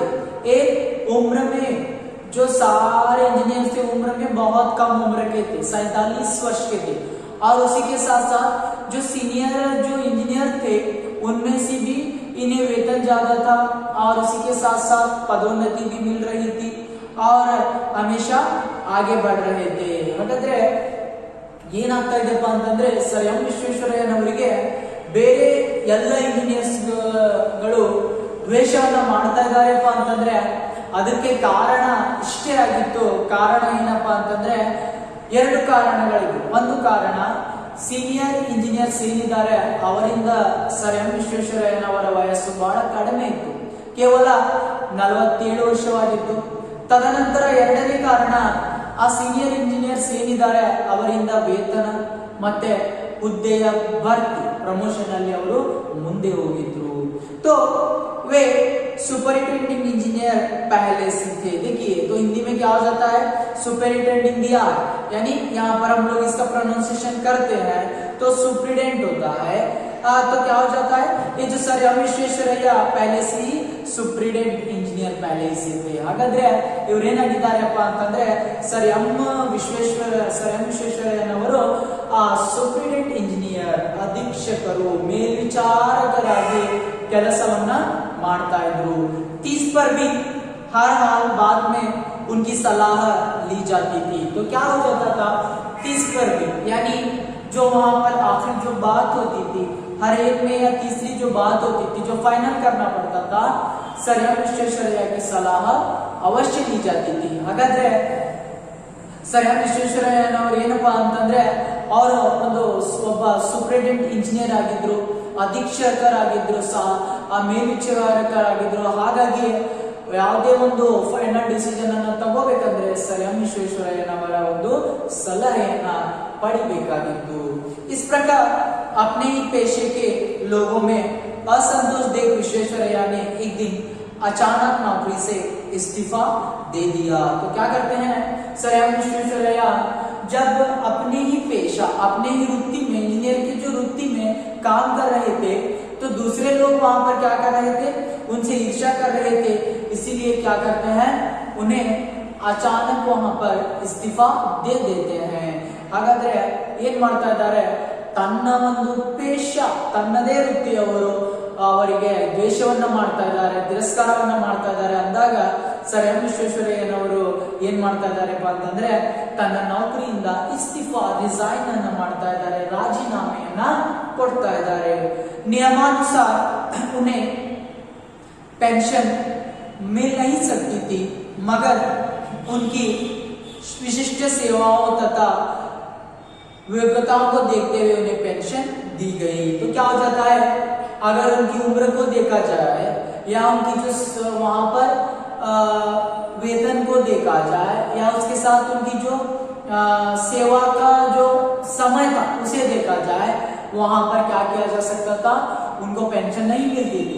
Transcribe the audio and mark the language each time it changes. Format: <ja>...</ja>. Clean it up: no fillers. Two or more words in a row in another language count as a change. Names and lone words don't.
<hi>एक, उम्र में जो सारे इंजीनियर थे उम्र में बहुत कम उम्र के थे, 47 वर्ष के थे, और उसी के साथ साथ जो सीनियर जो इंजीनियर थे उनमें से भी इन्हें वेतन ज्यादा था और उसी के साथ साथ पदोन्नति भी मिल रही थी और हमेशा आगे बढ़ रहे थे।</hi> <kn>ಹಾಗಾದ್ರೆ ಏನಾಗ್ತಾ ಇದೆಪ್ಪ ಅಂತಂದ್ರೆ ಸರ್ ಎಂ ವಿಶ್ವೇಶ್ವರಯ್ಯನವರಿಗೆ ಬೇರೆ ಎಲ್ಲ ಇಂಜಿನಿಯರ್ಸ್ ಗಳು ದ್ವೇಷವನ್ನ ಮಾಡ್ತಾ ಇದ್ದಾರೆಪ್ಪ ಅಂತಂದ್ರೆ ಅದಕ್ಕೆ ಕಾರಣ ಇಷ್ಟೇ ಆಗಿತ್ತು। ಕಾರಣ ಏನಪ್ಪಾ ಅಂತಂದ್ರೆ ಎರಡು ಕಾರಣಗಳಿವೆ। ಒಂದು ಕಾರಣ,</kn> <en>senior engineers</en> <kn>ಏನಿದ್ದಾರೆ ಅವರಿಂದ ಸರ್ ಎಂ ವಿಶ್ವೇಶ್ವರಯ್ಯನವರ ವಯಸ್ಸು ಬಹಳ ಕಡಿಮೆ ಇತ್ತು, ಕೇವಲ 47 ವರ್ಷವಾಗಿತ್ತು। ತದನಂತರ ಎರಡನೇ ಕಾರಣ, ಆ</kn> <en>senior engineers</en> <kn>ಏನಿದ್ದಾರೆ ಅವರಿಂದ ವೇತನ ಮತ್ತೆ ಹುದ್ದೆಯ ಭರ್ತಿ, ಪ್ರಮೋಷನ್ ಅಲ್ಲಿ ಅವರು ಮುಂದೆ ಹೋಗಿದ್ರು।</kn> <hi>तो वे</hi> <en>superintending engineer</en> <hi>पहले से थे। देखिए तो हिंदी में क्या हो जाता है, सुपरिटेंडिंग दिया, यानी यहाँ पर हम लोग इसका प्रोनाउंसिएशन करते हैं तो सुप्रिटेंडेंट होता है। तो क्या हो जाता है, ये जो सर एम विश्वेश्वरಯ್ಯ पहले से ही</hi> <en>superintendent engineer</en> <hi>पहले ही से थे।</hi> <kn>ಹಾಗಾದ್ರೆ ಇವರೇನಾಗಿದ್ದಾರೆಪ್ಪ ಅಂತಂದ್ರೆ ಸರ್ ಎಂ ವಿಶ್ವೇಶ್ವರಯ್ಯನವರು</kn> <en>superintendent engineer,</en> <kn>ಅಧೀಕ್ಷಕರು, ಮೇಲ್ವಿಚಾರಕರಾಗಿ ಕೆಲಸವನ್ನ ಮಾಡ್ತಾ ಇದ್ರು।</kn> <hi>30 पर भी हर हाल बाद में उनकी सलाह ली जाती थी। तो क्या हो जाता था, 30 पर भी यानी जो वहां पर आखिर जो बात होती थी हर एक में, या तीसरी जो बात होती थी जो फाइनल करना पड़ता था, सर एम विश्वेश्वरಯ್ಯ की सलाह अवश्य ली जाती थी।</hi> <kn>ಹಾಗಾದ್ರೆ ಸರ್ ಎಂ ವಿಶ್ವೇಶ್ವರಯ್ಯನವರು ಏನಪ್ಪಾ ಅಂತಂದ್ರೆ ಅವರು ಒಬ್ಬ</kn> <en>superintendent engineer</en> <kn>ಆಗಿದ್ರು, ಅಧೀಕ್ಷಕರಾಗಿದ್ರು, ಮೇಲ್ವಿಚಾರಕರಾಗಿದ್ರು। ಹಾಗಾಗಿ ಯಾವುದೇ ಒಂದು</kn> <en>final decision</en> <kn>ಅನ್ನ ತಗೋಬೇಕಂದ್ರೆ ಸರ್ ಎಂ ವಿಶ್ವೇಶ್ವರಯ್ಯನವರ ಒಂದು ಸಲಹೆಯನ್ನ ಪಡಿಬೇಕಾಗಿತ್ತು।</kn> <hi>इस प्रकार अपने ही पेशे के लोगों में असंतोष देख विश्वेश्वरಯ್ಯ ने एक दिन अचानक नौकरी से इस्तीफा दे दिया। तो क्या करते हैं सर एम विश्वेश्वरಯ್ಯ, जब अपने ही पेशा, अपने ही वृत्ति में, इंजीनियर की जो वृत्ति में काम कर रहे थे तो दूसरे लोग वहां पर क्या कर रहे थे, उनसे ईर्ष्या कर रहे थे। इसीलिए क्या करते हैं, उन्हें अचानक वहां पर इस्तीफा दे देते हैं।</hi> <kn>ಹಾಗಾದ್ರೆ ಏನ್ ಮಾಡ್ತಾ ಇದ್ದಾರೆ, ತನ್ನ ಒಂದು ಪೇಶ, ತನ್ನದೇ ವೃತ್ತಿಯವರು ಅವರಿಗೆ ದ್ವೇಷವನ್ನ ಮಾಡ್ತಾ ಇದ್ದಾರೆ, ತಿರಸ್ಕಾರವನ್ನ ಮಾಡ್ತಾ ಇದ್ದಾರೆ ಅಂದಾಗ ಸರ್ ಎಂ ವಿಶ್ವೇಶ್ವರಯ್ಯನವರು ಏನ್ ಮಾಡ್ತಾ ಇದ್ದಾರೆಪ್ಪ ಅಂತಂದ್ರೆ ತನ್ನ ನೌಕರಿಯಿಂದ ಇಸ್ತಿಫಾ, ರಿಸೈನ್ ಅನ್ನ ಮಾಡ್ತಾ ಇದ್ದಾರೆ, ರಾಜೀನಾಮೆಯನ್ನ ಕೊಡ್ತಾ ಇದ್ದಾರೆ।</kn> <hi>नियमानुसार उन्हें पेंशन मिल नहीं सकती थी, मगर उनकी विशिष्ट सेवाओं तथा योग्यताओं को देखते हुए उन्हें पेंशन दी गई। तो क्या हो जाता है, अगर उनकी उम्र को देखा जाए या उनकी जो वहां पर वेतन को देखा जाए या उसके साथ उनकी जो सेवा का जो समय था उसे देखा जाए, वहां पर क्या किया जा सकता था, उनको पेंशन नहीं मिलती थी।</hi>